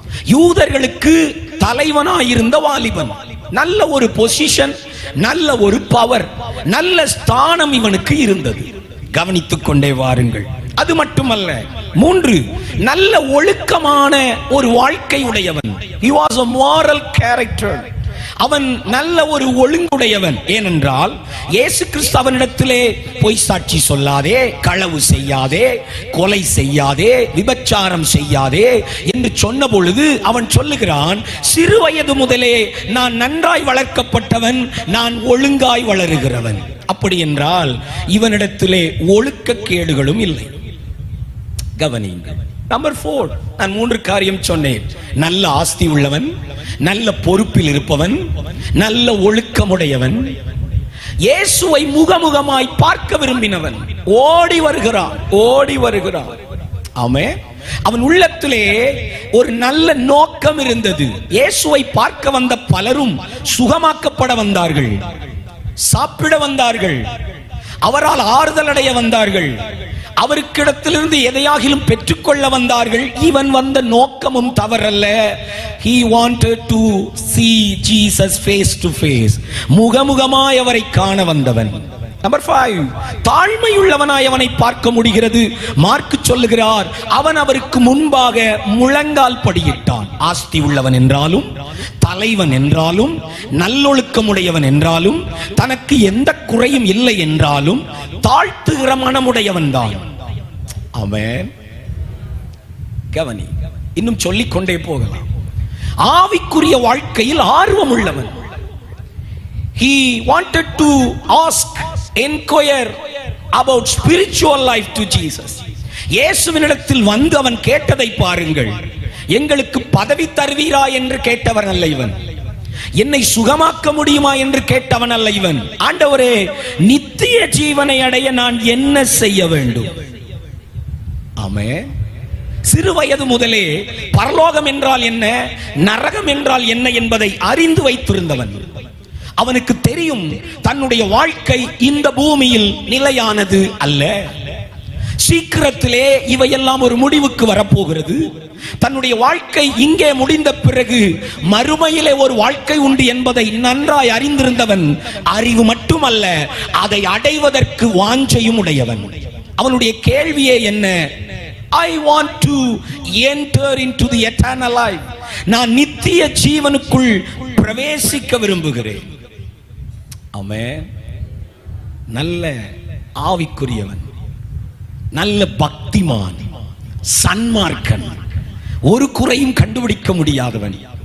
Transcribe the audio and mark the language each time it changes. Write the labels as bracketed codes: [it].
[ta] யூதர்களுக்கு தலைவனாயிருந்த வாலிபன், நல்ல ஒரு பொசிஷன், நல்ல ஒரு பவர், நல்ல ஸ்தானம் இவனுக்கு இருந்தது. கவனித்துக் கொண்டே வாருங்கள். அது மட்டுமல்ல, 3, நல்ல ஒழுக்கமான ஒரு வாழ்க்கை உடையவன். [en] He was a moral character. [ta] அவன் நல்ல ஒரு ஒழுங்குடையவன். ஏனென்றால் இயேசு கிறிஸ்து அவனிடத்திலே பொய் சாட்சி சொல்லாதே, களவு செய்யாதே, கொலை செய்யாதே, விபச்சாரம் செய்யாதே என்று சொன்ன பொழுது அவன் சொல்லுகிறான், சிறு வயது முதலே நான் நன்றாய் வளர்க்கப்பட்டவன், நான் ஒழுங்காய் வளருகிறவன். அப்படி என்றால் இவனிடத்திலே ஒழுக்கக்கேடுகளும் இல்லை. கவனியுங்கள். நம்பர் 4, நான் 3 காரியம் சொன்னேன். நல்ல ஆஸ்தி உள்ளவன், நல்ல பொறுப்பில் இருப்பவன், நல்ல ஒழுக்கமுடையவன், இயேசுவை முகமுகமாய் பார்க்க விரும்பினவன். ஓடி வருகிறான். ஆமென். அவன் உள்ளத்திலே ஒரு நல்ல நோக்கம் இருந்தது. இயேசுவை பார்க்க வந்த பலரும் சுகமாக்கப்பட வந்தார்கள், சாப்பிட வந்தார்கள், அவரால் ஆறுதல் அடைய வந்தார்கள், அவருக்கிடத்திலிருந்து எதையாகிலும் பெற்றுக்கொள்ள வந்தார்கள். இவன் வந்த நோக்கமும் தவறல்ல. [en] He wanted to see Jesus face to face. [ta] முகமுகமாய் அவரை காண வந்தவன். நம்பர் 5, தாழ்மையுள்ளவனாய் அவனை பார்க்க முடிகிறது. மார்க்கு சொல்லுகிறார், அவன் அவருக்கு முன்பாக முழங்கால் படியிட்டான். ஆஸ்தி உள்ளவன் என்றாலும், தலைவன் என்றாலும், நல்லொழுக்கமுடையவன் என்றாலும், தனக்கு எந்த குறையும் இல்லை என்றாலும் தாழ்த்துகிற மனமுடையவன் தான். ஆமென். கவனி, இன்னும் சொல்லிக்கொண்டே போகலாம். ஆவிக்குரிய வாழ்க்கையில் ஆர்வம் உள்ளவன். [en] He wanted to ask, inquire about spiritual life to Jesus. [ta] இயேசுவினிடத்தில் வந்து அவன் கேட்டதை பாருங்கள். எங்களுக்கு பதவி தருவீரா என்று கேட்டவன் அல்ல இவன். என்னை சுகமாக்க முடியுமா என்று கேட்டவன் அல்ல இவன். ஆண்டவரே, நித்திய ஜீவனை அடைய நான் என்ன செய்ய வேண்டும்? ஆமென். சிறு வயது முதலே பரலோகம் என்றால் என்ன, நரகம் என்றால் என்ன என்பதை அறிந்து வைத்திருந்தவன். அவனுக்கு தெரியும் தன்னுடைய வாழ்க்கை இந்த பூமியில் நிலையானது அல்ல. சீக்கிரத்திலே இவையெல்லாம் ஒரு முடிவுக்கு வரப்போகிறது. தன்னுடைய வாழ்க்கை இங்கே முடிந்த பிறகு மறுமையிலே ஒரு வாழ்க்கை உண்டு என்பதை நன்றாய் அறிந்திருந்தவன். அறிவு மட்டுமல்ல, அதை அடைவதற்கு வாஞ்சையும் உடையவன். அவனுடைய கேள்வியே என்ன? [en] I want to enter into the eternal life. [ta] நான் நித்திய ஜீவனுக்குள் பிரவேசிக்க விரும்புகிறேன். ஆமென். நல்ல ஆவிக்குரியவன், நல்ல பக்திமான், சன்மார்க்கன், ஒரு குறையும் கண்டுபிடிக்க முடியாதவன்.